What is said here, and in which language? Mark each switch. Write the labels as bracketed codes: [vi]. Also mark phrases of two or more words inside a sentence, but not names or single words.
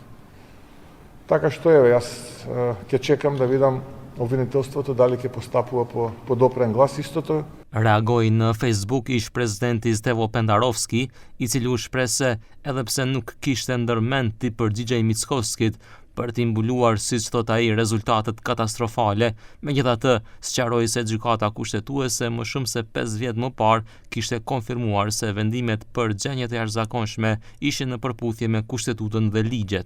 [mk] Така што јас ќе чекам да видам обвинителството дали ќе постапува по допрен глас. Истото [sq] reagoi në Facebook ish-presidenti Stevo Pendarovski, i cili u shpreh se edhe pse nuk kishte ndërmend t'i përgjigjej Mickovskit për t'i mbuluar, siç thot ai, rezultatet katastrofale, megjithatë sqaroi se gjykata kushtetuese më shumë se 5 vjet më parë kishte konfirmuar se vendimet për gjënjet e jashtëzakonshme ishin në përputhje me kushtetutën dhe ligjet.